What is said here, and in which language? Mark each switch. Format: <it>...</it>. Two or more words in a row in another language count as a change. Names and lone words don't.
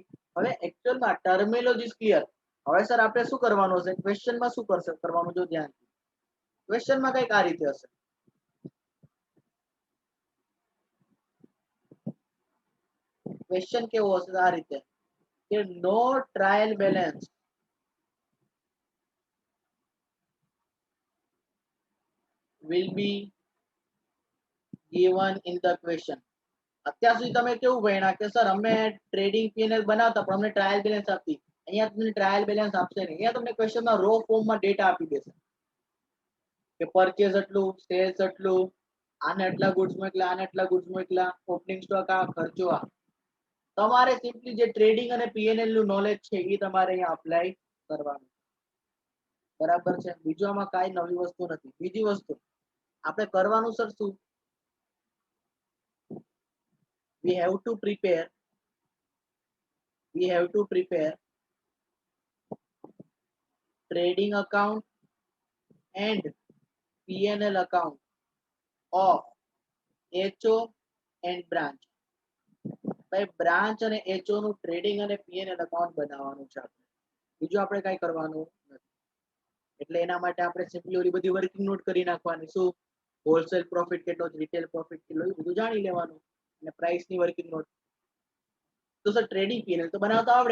<gu>હવે એકચ્યુઅલમાં</gu> <en>terminology clear.</en> <gu>હવે સર આપણે શું કરવાનું છે? ક્વેશ્ચનમાં શું કરવાનું? જો ધ્યાન, ક્વેશ્ચનમાં કઈક આ રીતે હશે. ક્વેશ્ચન કેવો હશે? આ રીતે કે</gu> <en>no trial balance will be given in the question.</en> <gu>અત્યાર સુધી તમે કેવું ભણ્યા કે સર અમે</gu> <en>trading PNL</en> <gu>બનાવતા પણ અમને</gu> <en>trial balance</en> <gu>આપતી. અહીંયા તમને</gu> <en>trial balance</en> <gu>આપશે નહીં. અહીંયા તમને ક્વેશ્ચનમાં રો ફોર્મમાં ડેટા આપી દેશે કે પરચેઝ એટલું, સેલ્સ એટલું, આને એટલા ગુડ્સ મોકલ્યા, આને એટલા ગુડ્સ મોકલ્યા,</gu> <en>opening stock</en> <gu>આ, ખર્ચો આ. તમારે સિમ્પલી જે ટ્રેડિંગ અને પીએનએલ નું નોલેજ છે એ તમારે અહીંયા અપ્લાય કરવાનું. બરાબર છે? બીજું આમાં કાંઈ નવી વસ્તુ નથી. બીજી વસ્તુ આપણે કરવાનું સર શું?</gu> <en>we have to prepare trading account and P&L account of HO and branch.</en> <gu>ભાઈ બ્રાન્ચ અને HO નું ટ્રેડિંગ અને</gu> <en>P&L account</en> <gu>બનાવવાનું છે આપણે. બીજું આપણે કાંઈ કરવાનું નથી. એટલે એના માટે આપણે સિમ્પલી ઓલી બધી</gu> <en>working note</en> <gu>કરી નાખવાની. શું?</gu> <en>wholesale profit</en> <gu>કેટલો,</gu> <en>retail profit</en> <gu>કેટલો, એ બધું જાણી લેવાનું. અને પ્રાઇસ ની</gu> <en>working note.</en> <gu>તો સર ટ્રેડિંગ P&L તો બનાવતા આવડે.</gu>